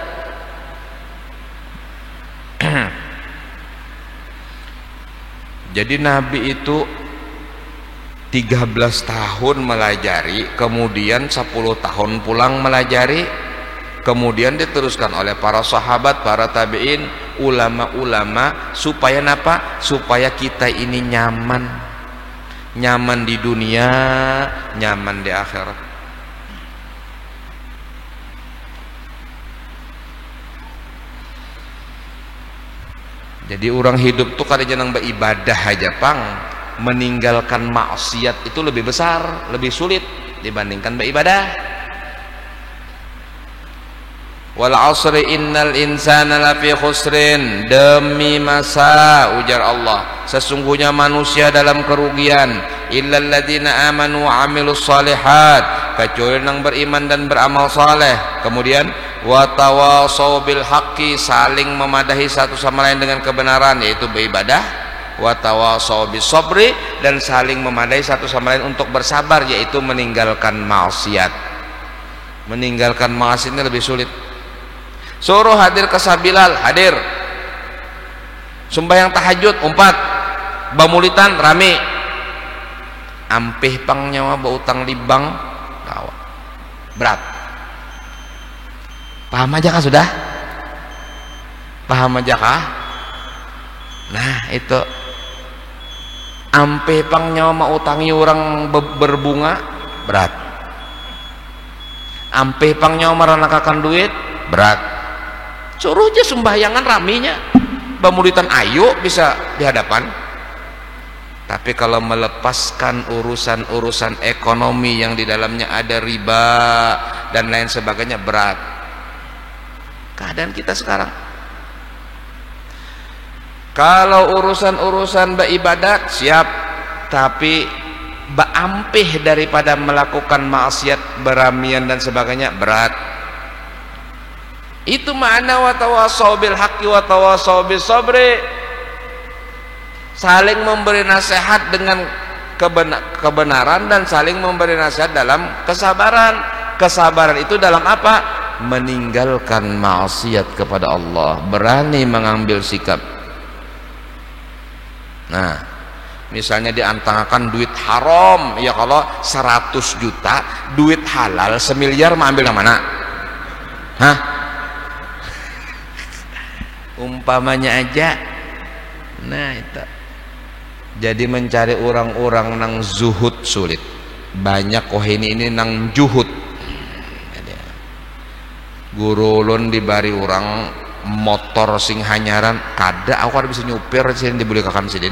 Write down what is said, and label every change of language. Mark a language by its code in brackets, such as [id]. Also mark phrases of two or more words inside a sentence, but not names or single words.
[id] Jadi Nabi itu 13 tahun melajari, kemudian 10 tahun pulang melajari, kemudian diteruskan oleh para sahabat, para tabi'in, ulama-ulama, supaya apa? Supaya kita ini nyaman di dunia, nyaman di akhirat. Jadi orang hidup tuh kada jangan beribadah aja pang, meninggalkan maksiat itu lebih besar, lebih sulit dibandingkan beribadah. [ar] والعصر إن الإنسان لفي خسر, [id] demi masa ujar Allah sesungguhnya manusia dalam kerugian, [ar] إلا الذين آمنوا وعملوا الصالحات, [id] kecuali yang beriman dan beramal saleh. Kemudian [ar] وتواصوا بالحق, [id] saling memadahi satu sama lain dengan kebenaran, yaitu beribadah. [ar] وتواصوا بالصبر, [id] dan saling memadai satu sama lain untuk bersabar, yaitu meninggalkan maksiat. Meninggalkan maksiat ini lebih sulit. [bjn] Suruh hadir ke Sabilal, hadir. Sembahyang tahajud, umpat. Bamulitan, rame. Ampih pang nyawa bautang libang, tawa. Berat. Paham aja kah sudah? Paham aja kah? Nah itu ampe pang nyawa mau utangi orang berbunga, berat. Ampe pang nyawa meranakakan duit, berat. Suruh aja sembahyangan raminya, bamulitan ayo bisa di hadapan. [id] Tapi kalau melepaskan urusan-urusan ekonomi yang di dalamnya ada riba dan lain sebagainya, berat. Keadaan kita sekarang. Kalau urusan-urusan beribadat siap, tapi baampih daripada melakukan maksiat, beramian dan sebagainya, berat. Itu makna [ar] وتواصوا بالحق وتواصوا بالصبر. [id] Saling memberi nasihat dengan kebenaran dan saling memberi nasihat dalam kesabaran. Kesabaran itu dalam apa? Meninggalkan maksiat kepada Allah, berani mengambil sikap. Nah, misalnya diantangkan duit haram, ya kalau 100 juta, duit halal 1 miliar mau ambil yang mana? Hah? Umpamanya aja. Nah itu. [bjn] Jadi mencari orang-orang nang zuhud sulit. Banyak ini nang juhud. Guru ulun dibari orang motor sing hanyaran kada aku ada bisa nyupir sini dibeli kakam sidin.